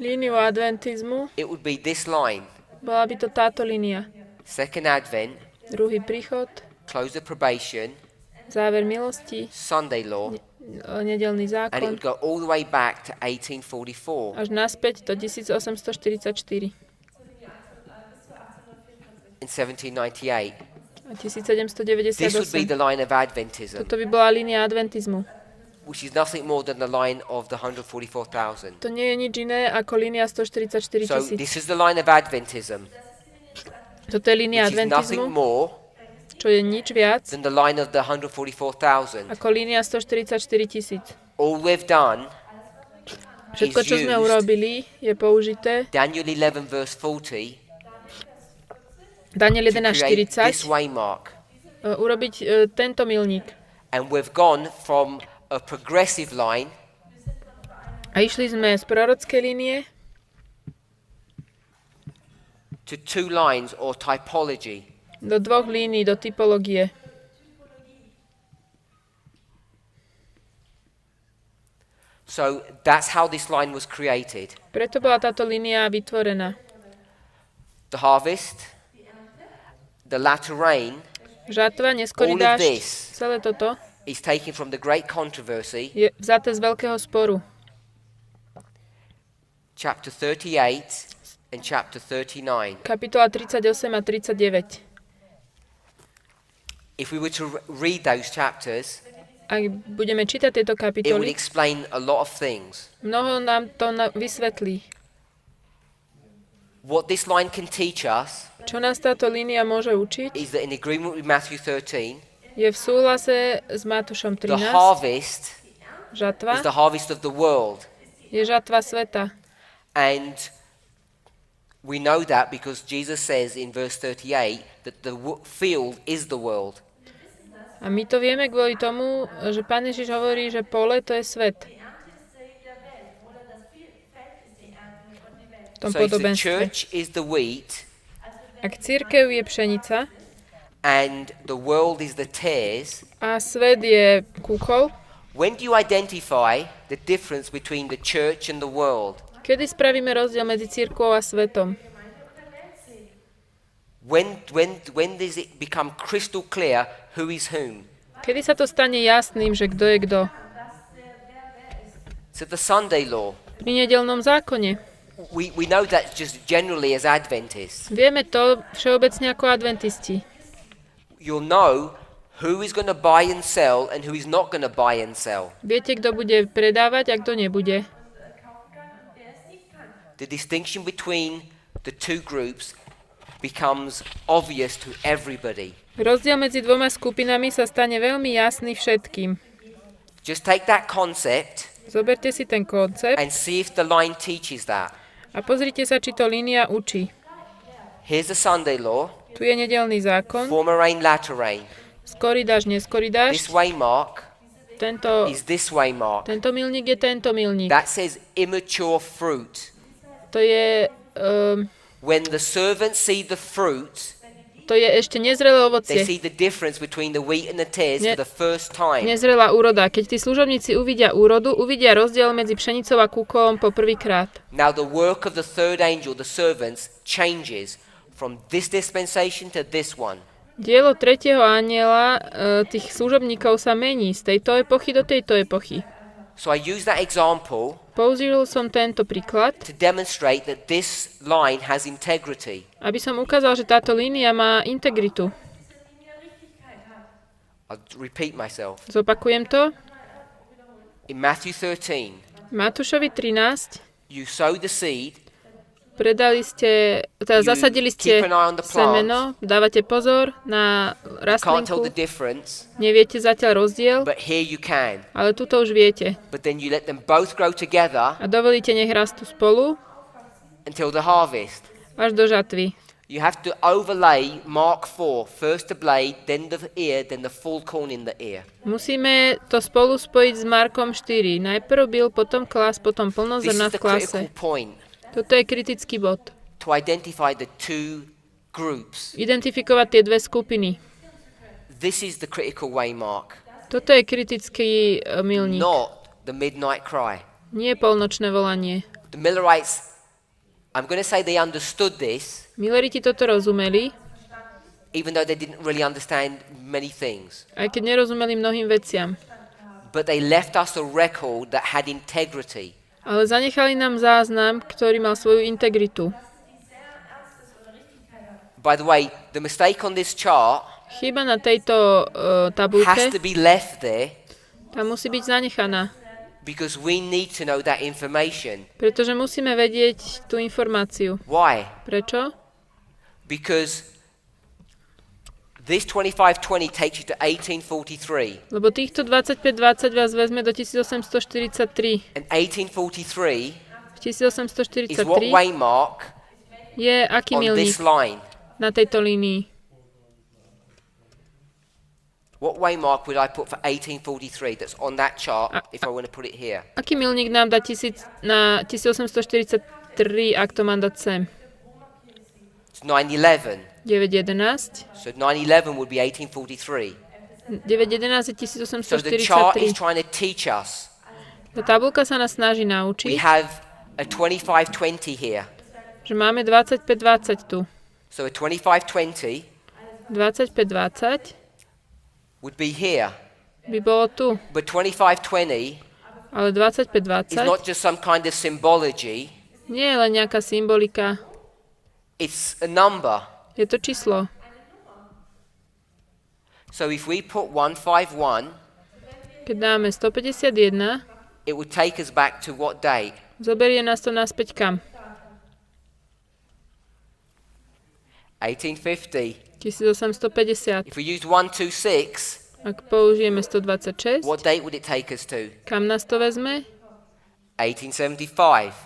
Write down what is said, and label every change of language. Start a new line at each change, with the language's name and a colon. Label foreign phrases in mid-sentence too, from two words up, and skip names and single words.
Slovak: líniu adventizmu,
English: it would be this line.
Slovak: bola by to táto línia.
English: Second Advent,
Slovak: Druhý príchod,
English: close of probation,
Slovak: záver milosti,
English: Sunday law,
Slovak: nedeľný
English: and it
Slovak: zákon,
English: would go all the way back to 1844.
Slovak: až naspäť do 1844
English: In 1798.
Slovak: a
English: This would be 1798. the line of Adventism,
Slovak: Toto by bola línia adventizmu.
English: which is nothing more than the line of the 144,000.
Slovak: To nie je nič iné ako línia 144
English: So
Slovak: 000.
English: this is the line of Adventism,
Slovak: Toto je línia
English: which is nothing
Slovak: adventizmu,
English: more
Slovak: čo je nič viac
English: than the line of the 144,000.
Slovak: ako línia 144 000.
English: All we've done
Slovak: Všetko, čo sme
English: used
Slovak: urobili, je použité.
English: Daniel 11 verse 40
Slovak: Daniel
English: to create this
Slovak: 11.40
English: waymark.
Slovak: urobiť tento milník.
English: And we've gone from a progressive line
Slovak: A išli sme z prorockej línie
English: to two lines or typology.
Slovak: do dvoch línií, do typológie.
English: So that's how this line was created.
Slovak: Preto bola táto línia vytvorená.
English: The harvest, the latter rain
Slovak: Žatva, neskorý
English: All of
Slovak: dážď,
English: this
Slovak: celé toto
English: is taken from the great controversy,
Slovak: je vzaté z veľkého sporu.
English: chapter 38 and chapter 39.
Slovak: Kapitola 38 a 39.
English: If we were to read those chapters,
Slovak: Ak budeme čítať
English: it
Slovak: tieto
English: would
Slovak: kapitoly,
English: explain a lot of things.
Slovak: mnoho nám to vysvetlí.
English: What this line can teach us
Slovak: Čo nás táto línia môže učiť,
English: is that in agreement with Matthew 13,
Slovak: je v súhlase s Matúšom
English: the
Slovak: 13.
English: harvest
Slovak: Žatva
English: is the harvest of the world.
Slovak: je žatva sveta.
English: And we know that because Jesus says in verse 38 that the field is the world.
Slovak: A my to vieme kvôli tomu, že Pán Ježiš hovorí, že pole to je svet. V tom
English: So if the
Slovak: podobenstve.
English: church is the wheat
Slovak: Ak cirkev je pšenica
English: and the world is the tares,
Slovak: a svet je kúkol,
English: when do you identify the difference between the church and the world?
Slovak: kedy spravíme rozdiel medzi cirkvou a svetom?
English: When does it become crystal clear who is whom?
Slovak: Kedy sa to stane jasným, že kto je kto?
English: So the Sunday law,
Slovak: Pri nedeľnom zákone.
English: we know that just generally as Adventists.
Slovak: Vieme to všeobecne ako adventisti.
English: You'll know who is going to buy and sell and who is not going to buy and sell.
Slovak: Viete, kto bude predávať a kto nebude.
English: The distinction between the two groups becomes obvious to everybody.
Slovak: Rozdiel medzi dvoma skupinami sa stane veľmi jasný všetkým.
English: Just take that concept
Slovak: Zoberte si ten koncept
English: and see if the line teaches that.
Slovak: a pozrite sa, či to línia učí.
English: Here's the Sunday law,
Slovak: Tu je nedeľný zákon,
English: former rain, latter rain.
Slovak: skorý dážď, neskorý
English: This
Slovak: dážď.
English: waymark
Slovak: Tento
English: is this waymark.
Slovak: milník je tento milník.
English: That says immature fruit.
Slovak: To je,
English: When the servants see the fruit,
Slovak: to je ešte nezrelé
English: they
Slovak: ovocie.
English: see the difference between the wheat and the tares
Slovak: Ne-
English: for the first time.
Slovak: Nezrelá úroda. Keď tí služobníci uvidia úrodu, uvidia rozdiel medzi pšenicou a kúkolom po prvýkrát.
English: Now the work of the third angel, the servants, changes from this dispensation to this one.
Slovak: Dielo tretieho anjela tých služobníkov sa mení z tejto epochy do tejto epochy.
English: So I use that example
Slovak: Použil som tento príklad,
English: to demonstrate that this line has integrity.
Slovak: aby som ukázal, že táto línia má integritu.
English: I'll repeat myself.
Slovak: Zopakujem to.
English: In Matthew 13,
Slovak: Matúšovi 13
English: you sow the seed,
Slovak: zasadili ste
English: keep an eye on the
Slovak: semeno, dávate pozor na
English: can't tell
Slovak: rastlinku,
English: the difference,
Slovak: neviete zatiaľ rozdiel,
English: but here you can.
Slovak: ale tuto už viete.
English: But then you let them both grow together
Slovak: A dovolíte, nech rastú spolu
English: until the harvest.
Slovak: až do žatvy.
English: You have to overlay Mark 4, first the blade, then the ear, then the full corn in the ear.
Slovak: Musíme to spolu spojiť s Markom 4. Najprv byl, potom klas, potom
English: This
Slovak: plnozrna
English: is
Slovak: v
English: the
Slovak: klase.
English: critical point
Slovak: Toto je kritický bod.
English: to identify the two groups.
Slovak: Identifikovať tie dve skupiny.
English: This is the critical waymark,
Slovak: Toto je kritický milník.
English: not the midnight cry.
Slovak: Nie polnočné volanie.
English: The Millerites, I'm going to say they understood this,
Slovak: Milleriti toto rozumeli,
English: even though they didn't really understand many things.
Slovak: aj keď nerozumeli mnohým veciam.
English: But they left us a record that had integrity.
Slovak: Ale zanechali nám záznam, ktorý mal svoju integritu.
English: By the way, the mistake on this chart
Slovak: Chyba na tejto
English: has
Slovak: tabuľke,
English: to be left there
Slovak: tá musí byť zanechaná,
English: because we need to know that information.
Slovak: pretože musíme vedieť tú informáciu.
English: Why?
Slovak: Prečo?
English: Because this 2520 takes you to 1843.
Slovak: Lebo týchto 25-20 vás vezme do 1843.
English: And 1843
Slovak: V
English: is what
Slovak: 1843
English: waymark
Slovak: je aký
English: on
Slovak: milník
English: this line.
Slovak: na tejto línii?
English: What waymark would I put for 1843 that's on that chart if I want to put it here?
Slovak: Aký milník nám dá na 1843, ak to mám dať sem?
English: It's 911.
Slovak: 911.
English: So 911 would be 1843.
Slovak: 911 je
English: So the chart is
Slovak: 1843.
English: trying to teach us.
Slovak: Tá tabuľka sa nás snaží
English: We
Slovak: naučiť,
English: have a 2520 here.
Slovak: že máme 25-20 tu.
English: So a 2520
Slovak: 25-20
English: would be here.
Slovak: by bolo tu,
English: But 2520
Slovak: ale
English: is
Slovak: 25-20
English: not just some kind of symbology.
Slovak: nie je len nejaká symbolika,
English: It's a number.
Slovak: je to číslo.
English: So if we put 151,
Slovak: Keď dáme 151,
English: it would take us back to what date?
Slovak: zoberie nás to naspäť kam?
English: 1850.
Slovak: 1850.
English: If we used 126,
Slovak: Ak použijeme 126,
English: what date would it take us to?
Slovak: kam nás to vezme?
English: 1875.